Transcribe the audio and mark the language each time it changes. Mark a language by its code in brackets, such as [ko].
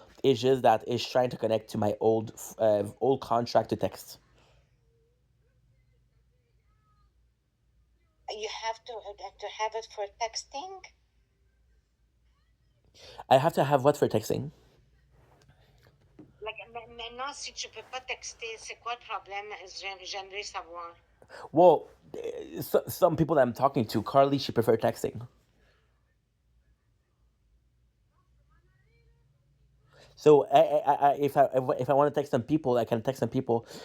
[en] It's just that it's trying to connect to my old contract to text. You have to have it for texting. I have to have what for texting? [fr] Like, maintenant, si tu peux pas texter, c'est quoi le problème? J'aimerais savoir. [en] Well, some people that I'm talking to, Carly, she prefer texting. So if I want to text some people, I can text some people.